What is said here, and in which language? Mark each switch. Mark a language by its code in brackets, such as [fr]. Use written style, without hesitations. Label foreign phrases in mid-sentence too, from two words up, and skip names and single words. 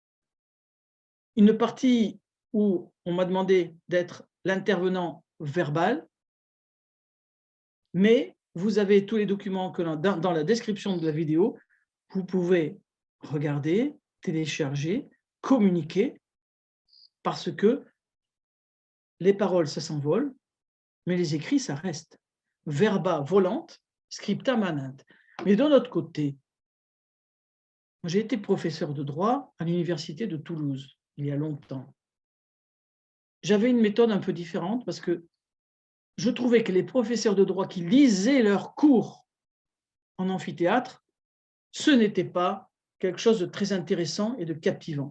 [fr] une partie où on m'a demandé d'être l'intervenant verbal, mais vous avez tous les documents que dans la description de la vidéo, vous pouvez regarder, télécharger, communiquer, parce que les paroles, ça s'envole, mais les écrits, ça reste. [la] Verba volant, scripta manent. [fr] Mais d'un autre côté, j'ai été professeur de droit à l'université de Toulouse, il y a longtemps. J'avais une méthode un peu différente parce que je trouvais que les professeurs de droit qui lisaient leurs cours en amphithéâtre, ce n'était pas quelque chose de très intéressant et de captivant.